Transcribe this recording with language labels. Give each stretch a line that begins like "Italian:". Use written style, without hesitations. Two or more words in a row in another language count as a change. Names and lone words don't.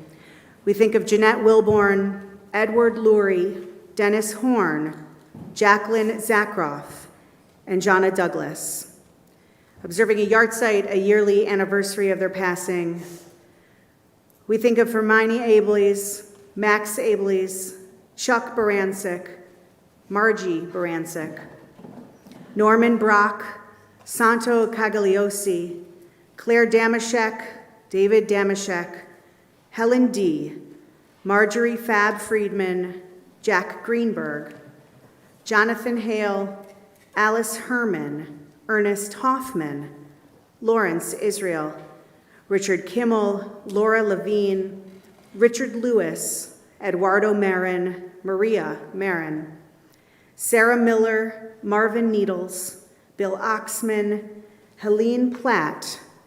English: We think of Jeanette Wilborn, Edward Lurie, Dennis Horn, Jacqueline Zakroff, and Jonna Douglas. Observing a yahrzeit, a yearly anniversary of their passing, we think of Hermione Ableys, Max Ableys, Chuck Baranczyk, Margie Baranczyk, Norman Brock, Santo Cagliosi, Claire Damashek, David Damashek, Helen D., Marjorie Fab Friedman, Jack Greenberg, Jonathan Hale, Alice Herman, Ernest Hoffman, Lawrence Israel, Richard Kimmel, Laura Levine, Richard Lewis, Eduardo Marin, Maria Marin, Sarah Miller, Marvin Needles, Bill Oxman, Helene Platt,